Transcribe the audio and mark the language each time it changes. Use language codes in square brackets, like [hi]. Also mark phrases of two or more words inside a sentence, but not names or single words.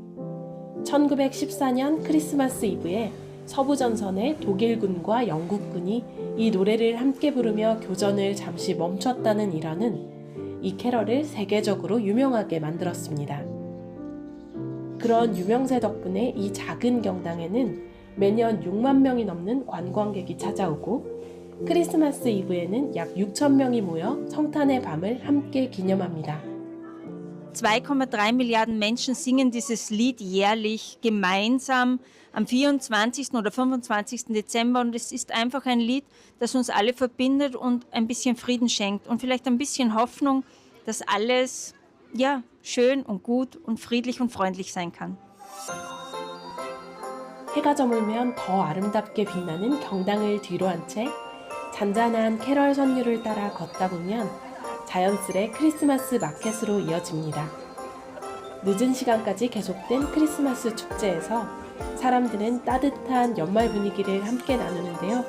[ko] 1914년 크리스마스 이브에 서부전선의 독일군과 영국군이 이 노래를 함께 부르며 교전을 잠시 멈췄다는 일화는 이 캐럴을 세계적으로 유명하게 만들었습니다. 그런 유명세 덕분에 이 작은 경당에는 매년 6만 명이 넘는 관광객이 찾아오고 크리스마스 이브에는 약 6천 명이 모여 성탄의 밤을 함께 기념합니다. [de] 2,3 Milliarden Menschen singen dieses Lied jährlich gemeinsam am 24. oder 25. Dezember und es ist einfach ein Lied, das uns alle verbindet und ein bisschen Frieden schenkt und vielleicht ein bisschen Hoffnung, dass alles schön und gut und friedlich und freundlich sein kann. [ko] 해가 저물면 더 아름답게 빛나는 경당을 뒤로 한 채 잔잔한 캐럴 선율을 따라 걷다 보면 자연스레 크리스마스 마켓으로 이어집니다. 늦은 시간까지 계속된 크리스마스 축제에서 사람들은 따뜻한 연말 분위기를 함께 나누는데요.